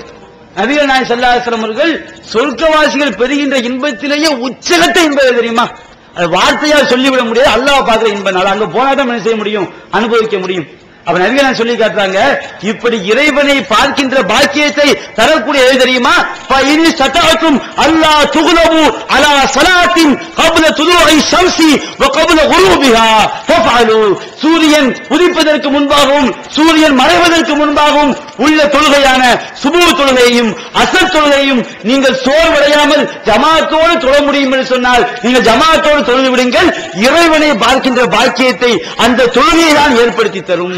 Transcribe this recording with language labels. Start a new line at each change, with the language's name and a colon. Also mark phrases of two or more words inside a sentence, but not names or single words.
Tamil: நபிகள் நாயகம்
Arabic: صلى الله عليه وسلم
Tamil: அவர்கள் சொர்க்கவாசிகள் பெறுகின்ற இன்பத்திலேயே உச்சகட்ட இன்பம் தெரியுமா? அது வார்த்தையால் சொல்லிவிட முடியாது. அல்லாஹ் பார்க்கிற இன்பம், அங்க போனாதான் என்ன செய்ய முடியும், அனுபவிக்க முடியும். அப்ப நபிகள் சொல்லி காட்டுறாங்க, இப்படி இறைவனை பார்க்கின்ற பாக்கியத்தை தரக்கூடிய எது தெரியுமா?
Arabic: فإن استطعتم ألا تغلبوا على صلاة قبل طلوع الشمس وقبل غروبها فافعلوا,
Tamil: சூரியன் உதிப்பதற்கு முன்பாகவும் சூரியன் மறைவதற்கு முன்பாகவும் உள்ள தொழுகையான சுபூ தொழுகையையும் அசர் தொழுகையையும் நீங்கள் சோர்வடையாமல் ஜமாஅத்தோடு தொழ முடியும் என்று சொன்னால் நீங்கள் ஜமாஅத்தோடு தொழுது விடுங்கள். இறைவனை பார்க்கின்ற பாக்கியத்தை அந்த தொழுகையை தான் ஏற்படுத்தி தரும்.